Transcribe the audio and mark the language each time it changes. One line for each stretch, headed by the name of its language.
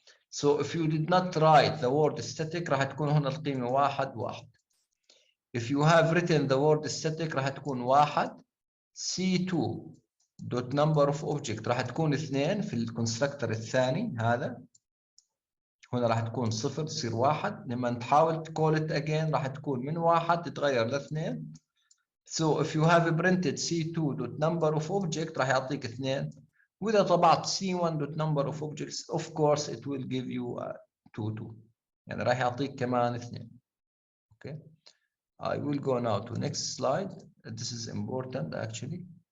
English: So if you did not write the word static
Arabic: راح تكون هنا القيمة 1 1.
English: If you have written the word static
Arabic: راح تكون 1.
English: C2 dot number of object
Arabic: راح تكون 2 في الكونستراكتور الثاني هذا. هنا راح تكون 0 تصير 1. لما تحاول تقول
English: it again
Arabic: راح تكون من 1 تتغير ل 2.
English: So if you have printed C2 dot number of object
Arabic: راح يعطيك 2. وإذا طبعت
English: C1 dot number of objects of course it will give you 2.
Arabic: يعني راح يعطيك كمان 2.
English: Okay. I will go now to next slide. This is important actually.